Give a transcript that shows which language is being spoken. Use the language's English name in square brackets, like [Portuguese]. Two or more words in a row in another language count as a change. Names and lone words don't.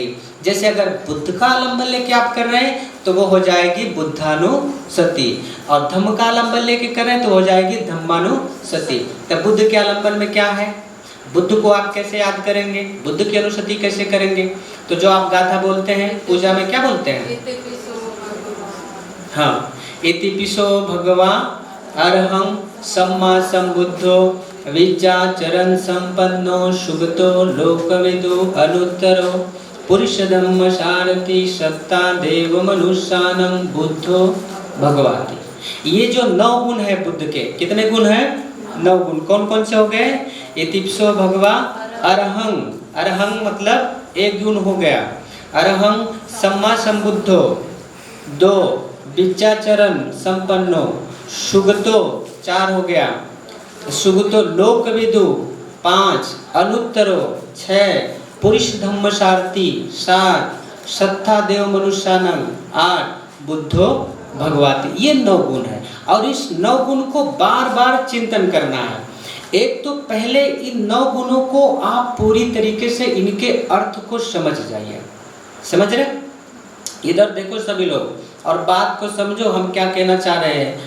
[Hindi] जैसे अगर बुद्ध का आलंबन लेके आप कर रहे हैं तो वो हो जाएगी बुद्धानुसति, और धम्म का आलंबन लेके कर रहे हैं तो हो जाएगी धम्मानुसति। तो बुद्ध के आलंबन में क्या है, बुद्ध को आप कैसे याद करेंगे, बुद्ध की अनुसति कैसे करेंगे, तो जो आप गाथा बोलते हैं पूजा में क्या बोलते हैं, हाँ, [Pali] इतिपिसो भगवा अरहं सम्मा संबुद्धो विद्याचरण संपन्नो सुगतो लोकविदु अनुत्तरो पुरुष धम्म सारथि सत्ता देव मनुष्यानं बुद्धो भगवाति। [Hindi] ये जो 9 गुण है बुद्ध के, कितने गुण हैं, 9 गुण। कौन कौन से हो गए, [Pali] इतिपिसो भगवा अरहं, अरहं [Hindi] मतलब 1 गुण हो गया, [Pali] अरहं सम्मा संबुद्धो 2, विद्याचरण संपन्नो, सुगतो 4 [Hindi] हो गया, [Pali] सुगतो लोकविदु 5, अनुत्तरो 6, पुरुष धम्म सारथि 7, सत्ता देव मनुष्यानं 8, बुद्धो भगवाति। [Hindi] ये 9 गुण है और इस 9 गुण को बार बार चिंतन करना है। एक तो पहले इन 9 गुणों को आप पूरी तरीके से इनके अर्थ को समझ जाइए, समझ रहे, इधर देखो सभी लोग, और बात को समझो हम क्या कहना चाह रहे हैं।